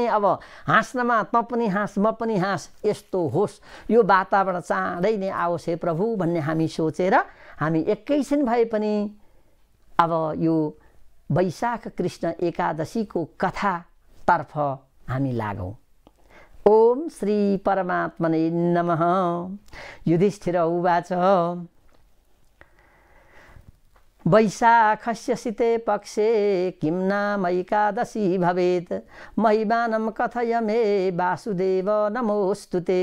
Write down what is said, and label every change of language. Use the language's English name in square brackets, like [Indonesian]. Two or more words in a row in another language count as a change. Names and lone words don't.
[Nepali] अब हाँस्नमा त पनि हाँस, म पनि हाँस, यस्तो होस्, यो वातावरण चाँडै नै आओस् हे प्रभु भन्ने हामी सोचेर हामी एकैछिन भए पनि अब यो वैशाख कृष्ण एकादशीको कथातर्फ हामी लागौँ। [Sanskrit] ओम श्री परमात्मने नमः। युधिष्ठिर उवाच, वैशाखस्य शिते पक्षे किं नाम एकादशी भवेत्, महिमानं कथय मे वासुदेव नमोऽस्तुते।